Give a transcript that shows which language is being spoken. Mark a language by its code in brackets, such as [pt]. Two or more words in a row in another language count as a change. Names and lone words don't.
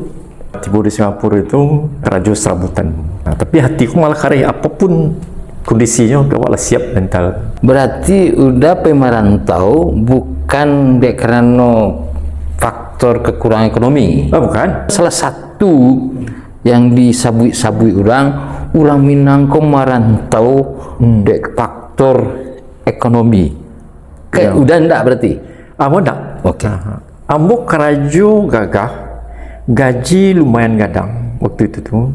[min] Tiba di Singapura itu kerajo serabutan. Nah, tapi hatiku malah kareh apapun kondisinya awak lah siap mental. [id] Berarti udah pemerantau bukan karena faktor kekurangan ekonomi. Bukan. [min] Salah satu yang disabui-sabui orang Minang ko merantau dek faktor ekonomi. [id] Kayak udah ndak berarti? [min] Ambo ndak. [id] Oke. [min] Ambo kerajo gagah, gaji lumayan gadang waktu itu tuh.